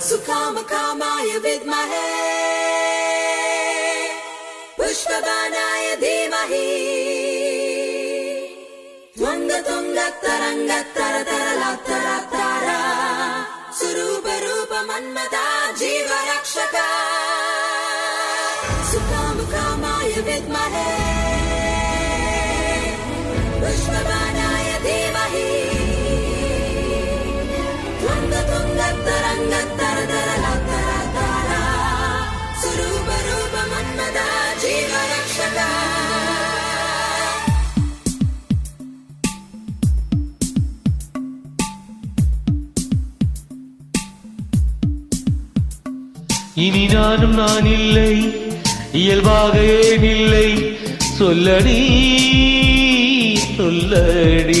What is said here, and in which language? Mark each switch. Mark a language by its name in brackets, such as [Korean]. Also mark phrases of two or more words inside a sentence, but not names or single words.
[Sanskrit] सुकामकामाय विद्महे पुष्पबाणाय धीमहि त्वङ्गतुङ्गतरङ्गतरतरलतरतारा सुरूपरूपमन्मथा जीवरक्षका सुकामकामाय विद्महे पुष्पबाणाय धीमहि त्वङ्गतुङ्गतरङ्गतरतरलतरतारा सुरूपरूपमन्मथा जीवरक्षका [Tamil] இனி நானும் நான் இல்லை, இயல்பாக ஏன் இல்லை, சொல்லடி சொல்லடி.